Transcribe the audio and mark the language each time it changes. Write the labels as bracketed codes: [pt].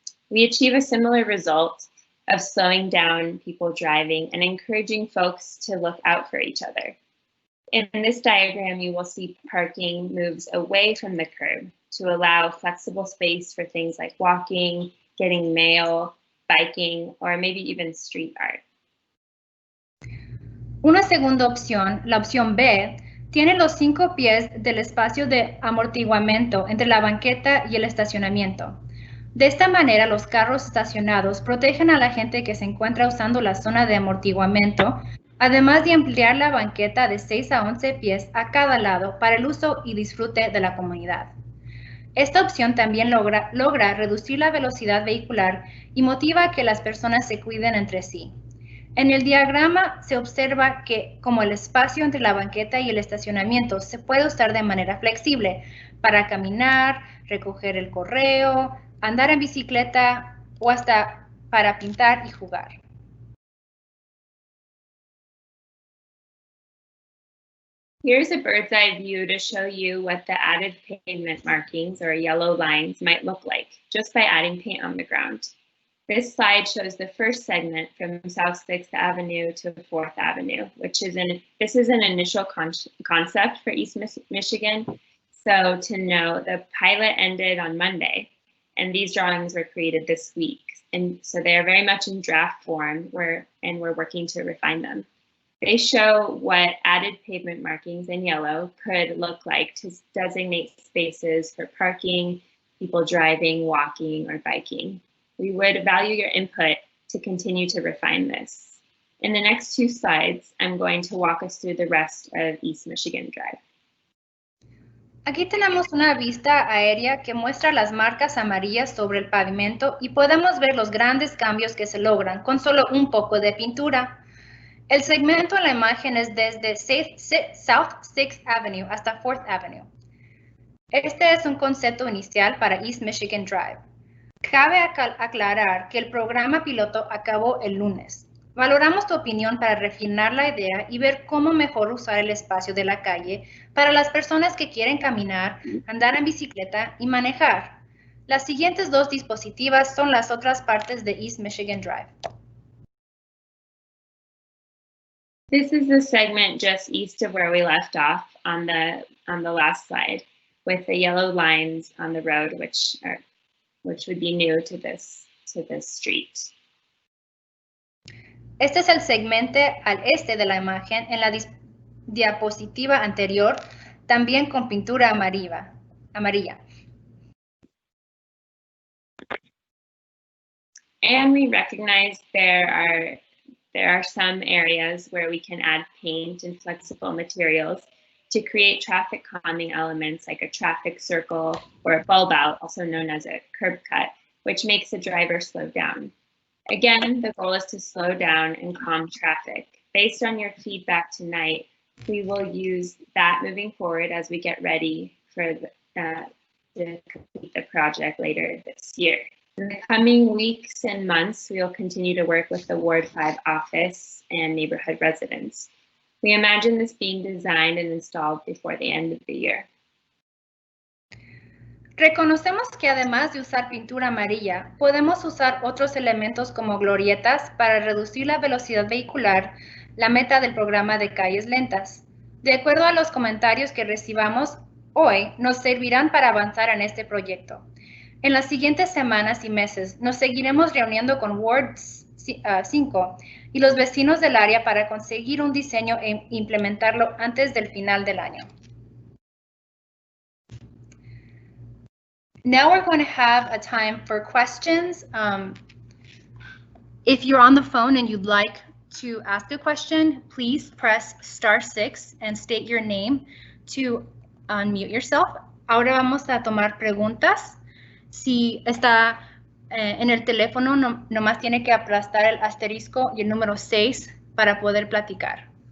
[en] We achieve a similar result of slowing down people driving and encouraging folks to look out for each other. In this diagram, you will see parking moves away from the curb to allow flexible space for things like walking, getting mail, biking, or maybe even street art. [es] Una segunda opción, la opción B, tiene los 5 pies del espacio de amortiguamiento entre la banqueta y el estacionamiento. De esta manera, los carros estacionados protegen a la gente que se encuentra usando la zona de amortiguamiento, además de ampliar la banqueta de 6 a 11 pies a cada lado para el uso y disfrute de la comunidad. Esta opción también logra reducir la velocidad vehicular y motiva a que las personas se cuiden entre sí. En el diagrama se observa que como el espacio entre la banqueta y el estacionamiento se puede usar de manera flexible para caminar, recoger el correo, andar en bicicleta o hasta para pintar y jugar. [en] Here's a bird's eye view to show you what the added pavement markings or yellow lines might look like just by adding paint on the ground. This slide shows the first segment from South 6th Avenue to 4th Avenue, this is an initial concept for East Michigan. So to know, the pilot ended on Monday, and these drawings were created this week. And so they are very much in draft form, and we're working to refine them. They show what added pavement markings in yellow could look like to designate spaces for parking, people driving, walking, or biking. We would value your input to continue to refine this. In the next 2 slides, I'm going to walk us through the rest of East Michigan Drive. [es] Aquí tenemos una vista aérea que muestra las marcas amarillas sobre el pavimento y podemos ver los grandes cambios que se logran con solo un poco de pintura. El segmento en la imagen es desde South 6th Avenue hasta 4th Avenue. Este es un concepto inicial para East Michigan Drive. Cabe aclarar que el programa piloto acabó el lunes. Valoramos tu opinión para refinar la idea y ver cómo mejor usar el espacio de la calle para las personas que quieren caminar, andar en bicicleta y manejar. Las siguientes dos dispositivas son las otras partes de East Michigan Drive. [en] This is the segment just east of where we left off on the last slide, with the yellow lines on the road, which would be new to this street. [es] Este es el segmento al este de la imagen en la diapositiva anterior, también con pintura amarilla. [en] And we recognize there are some areas where we can add paint and flexible materials to create traffic calming elements like a traffic circle or a bulb out, also known as a curb cut, which makes the driver slow down. Again, the goal is to slow down and calm traffic. Based on your feedback tonight, we will use that moving forward as we get ready for to complete the project later this year. In the coming weeks and months, we will continue to work with the Ward 5 office and neighborhood residents. We imagine this being designed and installed before the end of the year. [es] Reconocemos que además de usar pintura amarilla, podemos usar otros elementos como glorietas para reducir la velocidad vehicular, la meta del programa de calles lentas. De acuerdo a los comentarios que recibamos hoy, nos servirán para avanzar en este proyecto. En las siguientes semanas y meses nos seguiremos reuniendo con Ward 5 y los vecinos del área para conseguir un diseño e implementarlo antes del final del año. [en] Now we're going to have a time for questions. If you're on the phone and you'd like to ask a question, please press *6 and state your name to unmute yourself. [es] Ahora vamos a tomar preguntas. Si está en el teléfono, nomás tiene que aplastar el asterisco y el número 6 para poder platicar.